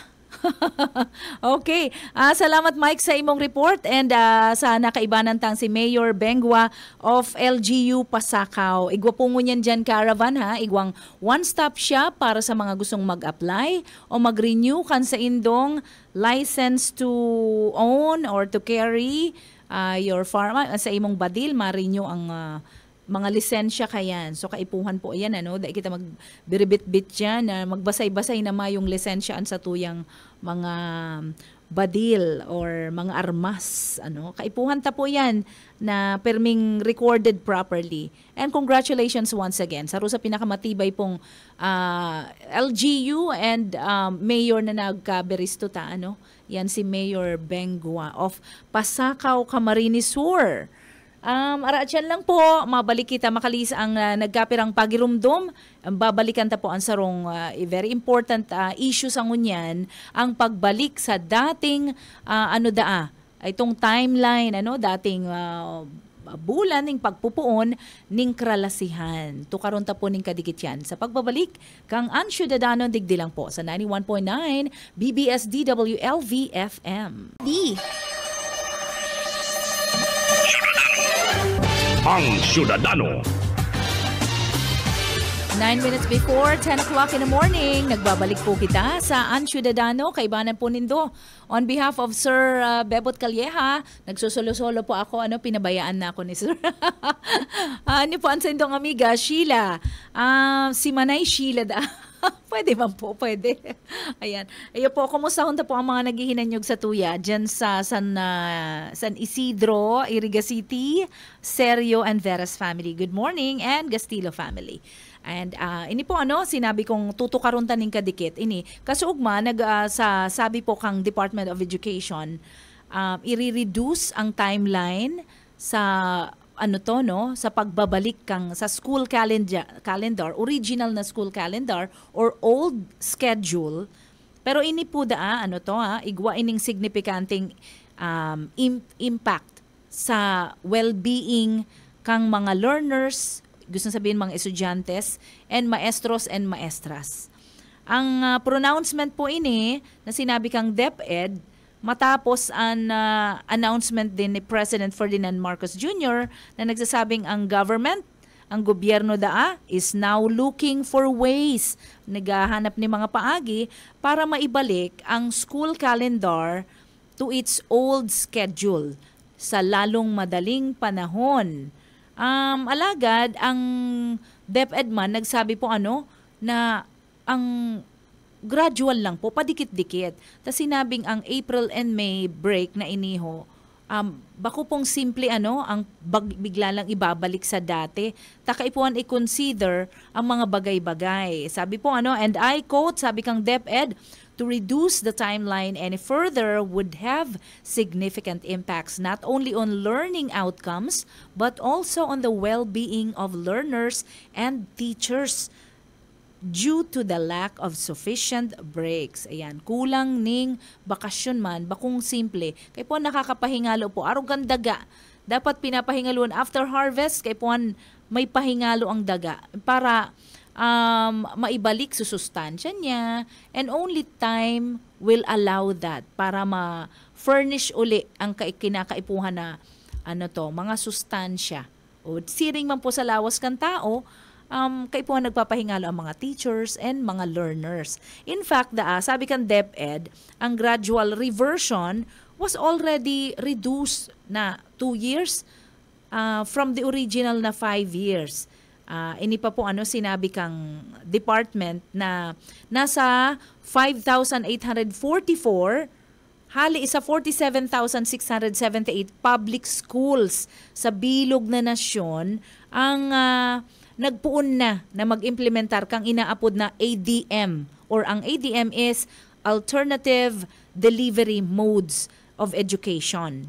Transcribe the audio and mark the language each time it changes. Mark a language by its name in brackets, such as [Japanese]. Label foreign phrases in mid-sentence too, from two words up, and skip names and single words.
[English] Okay. [Bikol] Salamat, Mike, sa imong report and sa nakaibanan tang si Mayor Bengwa of LGU Pasakaw. Igwa po ngunyan dyan caravan ha. Igwang [English] one-stop shop [Bikol] para sa mga gustong mag-apply o mag-renew kan sa indong [English] license to own or to carry your farm. [Bikol] Sa imong badil, ma-renew ang mga lisensya kayan. So kaipuhan po yan, dahil kita magbiribit-bit dyan, magbasay-basay na yung lisensya sa tuyang mga badil or mga armas. Kaipuhan ta po yan na perming [English] recorded properly. And congratulations once again. [Bikol] Saro sa pinakamatibay pong LGU and mayor na nagkaberisto ta. Yan si Mayor Bengwa of Pasakaw, Camarines Sur. Araatyan lang po, mabalik kita makalis ang nagkapirang pagirumdum. Babalikan ta po ang sarong [English] very important issue [Bikol] sa ngunyan, ang pagbalik sa dating itong timeline, dating bulan ning pagpupuon ning kralasihan. Tukaron ta po ning kadikit yan. Sa pagbabalik, kang Ansyudadano digdilang po sa 91.9 BBS DWLV FM. Ang Syudadano. [English] 9 minutes before 10 o'clock in the morning, [Bikol] nagbabalik po kita sa Ansyudadano, kaibanan po nindo. [English] On behalf of [Bikol] Sir Bebot Calleja, nagsusolo-solo po ako, pinabayaan na ako ni Sir. Po ang sendong amiga, Sheila. Si Manay Sheila da. Pwede man po, pwede. Ayan. Ayan po, kumusta hunta po ang mga naghihinanyog sa tuya dyan sa San Isidro, Iriga City, Serio and Veras family. [English] Good morning, and Gastillo family. [Bikol] And ini po sinabi kong tutukaron taning kadikit. Ini, kasuugma, sabi po kang Department of Education, i-reduce ang timeline sa sa pagbabalik kang sa [English] school calendar, [Bikol] original na [English] school calendar or old schedule. [Bikol] Pero ini po igwa ining significanteng impact sa well-being kang mga learners, gusto sabihin mga estudyantes, and maestros and maestras. Ang pronouncement po ini na sinabi kang DepEd matapos ang announcement din ni President Ferdinand Marcos Jr. na nagsasabing ang gobyerno [English] is now looking for ways, [Bikol] naghahanap ni mga paagi para maibalik ang [English] school calendar to its old schedule [Bikol] sa lalong madaling panahon. Alagad, ang DepEd man nagsabi po na ang gradual lang po, padikit-dikit. Tapos sinabing ang [English] April and May break [Bikol] na iniho, bako pong simple ang bigla lang ibabalik sa dati. Takaipuan i-consider ang mga bagay-bagay. Sabi po [English] and I quote, [Bikol] sabi kang DepEd, [English] to reduce the timeline any further would have significant impacts not only on learning outcomes but also on the well-being of learners and teachers. due to the lack of sufficient breaks. [Bikol] Ayan, kulang ning bakasyon man, bakong simple. Kay po nakakapahingalo po, arugan daga. Dapat pinapahingaluan [English] after harvest, [Bikol] kay po may pahingalo ang daga para maibalik sa sustansya niya, [English] and only time will allow that [Bikol] para ma-furnish uli ang kinakaipuhan na mga sustansya. O siring man po sa lawas kan tao, kaipuhan nagpapahingalo ang mga teachers and mga learners. In fact, sabi kan DepEd, ang [English] gradual reversion was already reduced [Bikol] na 2 years from the original na 5 years. Ini pa po sinabi kang department na nasa 5,844 hali isa 47,678 [English] public schools [Bikol] sa bilog na nasyon ang nagpuon na mag-implementar kang inaapod na ADM, or ang ADM is [English] Alternative Delivery Modes of Education.